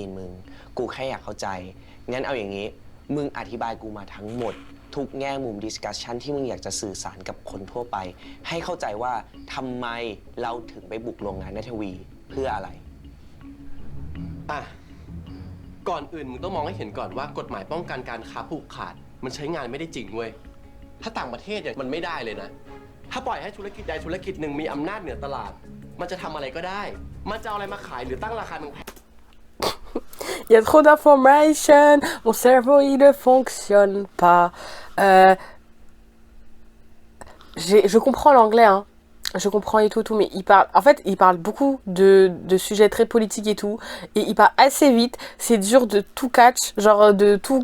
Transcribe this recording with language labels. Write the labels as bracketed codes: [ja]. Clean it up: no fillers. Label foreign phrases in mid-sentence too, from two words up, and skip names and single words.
[th] นมึงกูแค่อยากเข้าใจงั้นเอาอย่างนี้มึงอธิบายกูมาทั้งหมดทุกแง่มุมดิสคัสชันที่มึงอยากจะสื่อสารกับคนทั่วไปให้เข้าใจว่าทำไมเราถึงไปบุกโรงงานนทวีเพื่ออะไรอ่ะก่อนอื่นมึงต้องมองให้เห็นก่อนว่ากฎหมายป้องกันการค้าผูกขาดมันใช้งานไม่ได้จริงเว้ยถ้าต่างประเทศอย่างมันไม่ได้เลยนะถ้าปล่อยให้ธุรกิจใดธุรกิจหนึ่งมีอำนาจเหนือตลาด มันจะทำอะไรก็ได้ มันจะเอาอะไรมาขายหรือตั้งราคาแพง [fr] Il y a trop d'informations, mon cerveau il ne fonctionne pas. Je comprends l'anglais, hein. Je comprends et tout, mais il parle beaucoup de sujets très politiques et tout, et il parle assez vite, c'est dur de tout catch, genre de tout